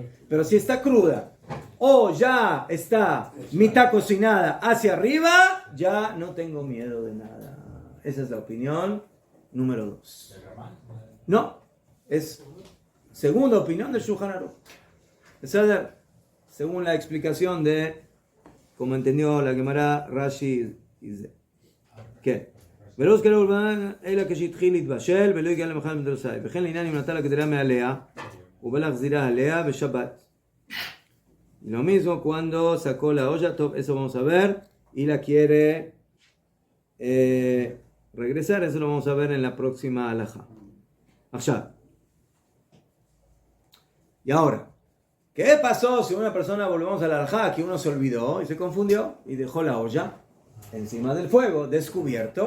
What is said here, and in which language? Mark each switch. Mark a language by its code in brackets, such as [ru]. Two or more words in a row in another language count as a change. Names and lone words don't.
[es] Pero si está cruda o ya está mitad cocinada hacia arriba, ya no tengo miedo de nada. Esa es la opinión número 2. No, es segunda opinión del Shulchan Aruch. según la explicación de, como entendió la Gemara, Rashi dice, ¿qué? [he] ולא זכר לבן אלא כשהתחיל להתבשל ולא הגיע למאכל בדורסאי וכן לעניין אם נטל הגדרה מעליה ובלהחזירה עליה בשבת. [es] Y lo mismo cuando sacó la olla, eso vamos a ver, y la quiere regresar, eso lo vamos a ver en la próxima halajá. Allá. Y ahora, ¿qué pasó si una persona, volvemos a la halajá, que uno se olvidó y se confundió y dejó la olla encima del fuego, descubierto?